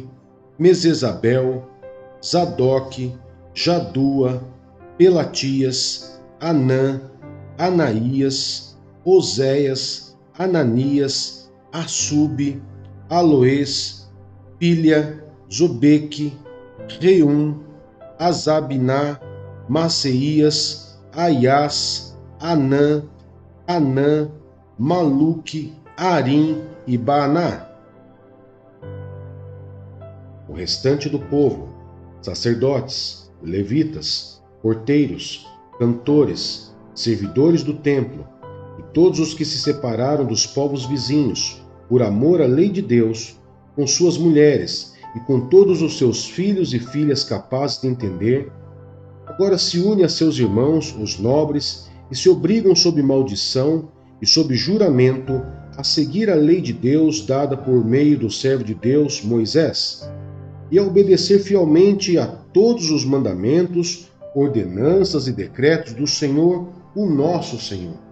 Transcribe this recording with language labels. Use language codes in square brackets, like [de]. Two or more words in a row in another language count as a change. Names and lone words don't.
[pt] Mesesabel, Zadok, Jadua, Pelatias, Anã, Anaías, Oséias, Ananias, Assube, Aloés, Pilha, Zobeque, Reum, Azabiná, Maceias, Aias, Anã, Maluque, Arim e Baaná. O restante do povo: sacerdotes, levitas, porteiros, cantores, servidores do templo, e todos os que se separaram dos povos vizinhos, por amor à lei de Deus, com suas mulheres e com todos os seus filhos e filhas capazes de entender, agora se unem a seus irmãos, os nobres, e se obrigam sob maldição e sob juramento a seguir a lei de Deus dada por meio do servo de Deus, Moisés, e a obedecer fielmente a todos os mandamentos, ordenanças e decretos do Senhor, o nosso Senhor.